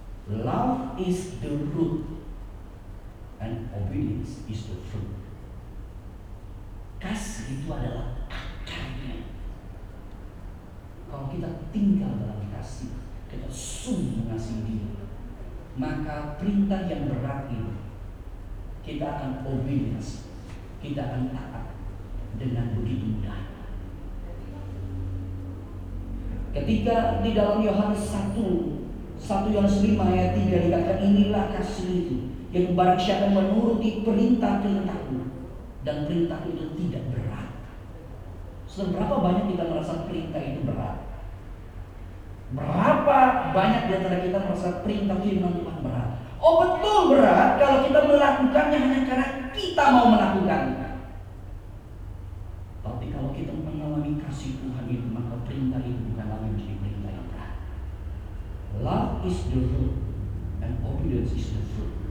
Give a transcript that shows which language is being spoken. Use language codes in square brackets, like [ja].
[en] Love is the root and obedience is the fruit. [id] Kasih itu adalah akarnya. Kalau kita tinggal dalam kasih, kita sungguh mengasihi Dia, maka perintah yang berat ini kita akan obedience, kita akan taat dengan begitu mudah. Ketika di dalam Yohanes 1 Yohanes 5 ayat 3 dikatakan, inilah kasih itu, yang barang siapa menuruti perintah-perintahku dan perintahku itu tidak berat. Seberapa banyak kita merasa perintah itu berat? Berapa banyak di antara kita merasa perintah firman Tuhan berat? Oh betul berat kalau kita melakukannya hanya karena kita mau melakukannya. Tapi kalau kita mengalami kasih Tuhan itu, maka perintah itu bukan lagi menjadi perintah yang berat. [en] Love is the root and obedience is the fruit.